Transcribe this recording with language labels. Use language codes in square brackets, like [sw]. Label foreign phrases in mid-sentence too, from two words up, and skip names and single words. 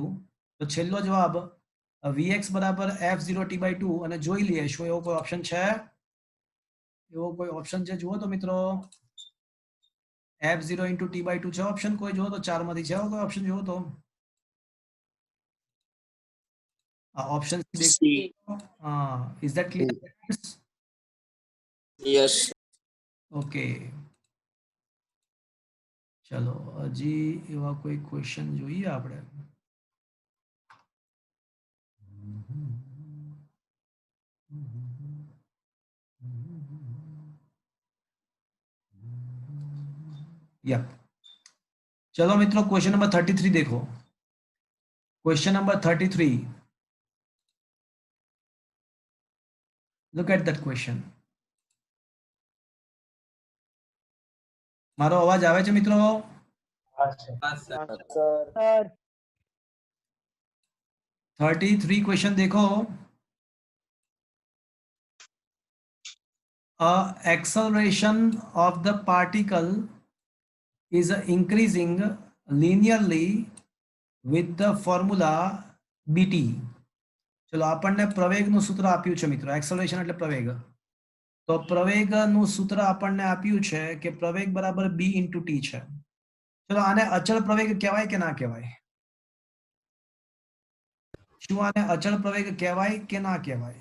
[gu] તો છેલ્લો જવાબ vx બરાબર F0 t બાય 2. અને જોઈ લઈએ શું એવો કોઈ ઓપ્શન છે? એવો કોઈ ઓપ્શન છે જુઓ તો મિત્રો. F0 ઇન્ટુ t બાય 2 છે ઓપ્શન? કોઈ જુઓ તો 4 માંથી છે એવો કોઈ ઓપ્શન જુઓ તો. [en] ઓપ્શન is that clear? Yes. [gu] Okay. ચલો હજી એવા કોઈ ક્વેશ્ચન જોઈએ આપણે. [hi] या चलो मित्रों [en] question number [hi] 33 देखो. [en] question number 33. Look at that question. [gu] મારો અવાજ આવે છે મિત્રો? [en] sir [hi] 33 क्वेश्चन देखो. [en] Acceleration of the particle is increasing linearly with the formula bt. [gu] ચલો આપણને પ્રવેગનું સૂત્ર આપ્યું છે મિત્રો. એક્સેલરેશન એટલે પ્રવેગ. તો પ્રવેગનું સૂત્ર આપણને આપ્યું છે કે પ્રવેગ બરાબર b ઇન્ટુ t છે. ચલો આને અચળ પ્રવેગ કહેવાય કે ના કહેવાય? શું આને અચળ પ્રવેગ કહેવાય કે ના કહેવાય?